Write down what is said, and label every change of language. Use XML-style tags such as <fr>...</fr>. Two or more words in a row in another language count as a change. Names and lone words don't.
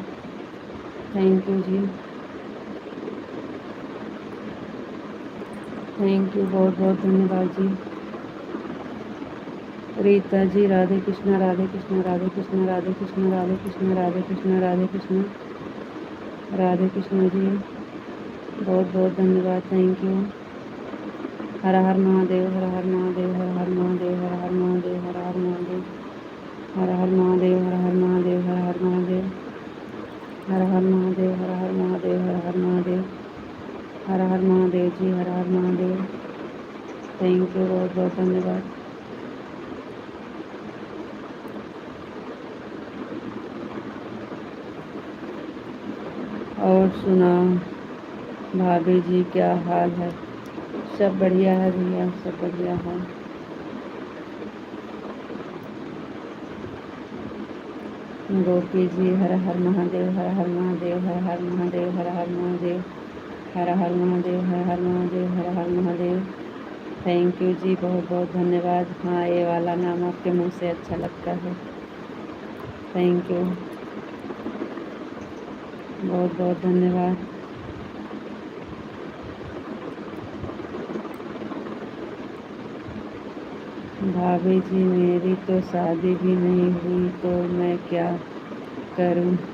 <en>thank you ji, thank you,</en> <hi>बहुत बहुत धन्यवाद जी। रीता जी, राधे कृष्ण राधे कृष्ण राधे कृष्ण राधे कृष्ण राधे कृष्ण राधे कृष्ण राधे कृष्ण राधे कृष्ण जी, बहुत बहुत धन्यवाद,</hi> <en>thank you.</en> <hi>हर हर महादेव, हर हर महादेव, हर हर महादेव, हर हर महादेव, हर हर महादेव, हर हर महादेव, हर हर महादेव, हर हर महादेव, हर हर महादेव, हर हर महादेव, हर हर महादेव, हर हर महादेव जी, हर हर महादेव।</hi> <en>thank you,</en> <hi>बहुत बहुत धन्यवाद। और सुना भाभी जी, क्या हाल है? सब बढ़िया है भैया, सब बढ़िया है। गोपी जी, हर हर महादेव, हर हर महादेव, हर हर महादेव, हर हर महादेव, हर हर महादेव, हर हर महादेव, हर हर महादेव।</hi> <en>thank you</en> <hi>जी, बहुत बहुत धन्यवाद। हाँ, ये वाला नाम आपके मुंह से अच्छा लगता है।</hi> <en>thank you,</en> <hi>बहुत बहुत धन्यवाद। भाभी जी, मेरी तो शादी भी नहीं हुई तो मैं क्या करूं?</hi>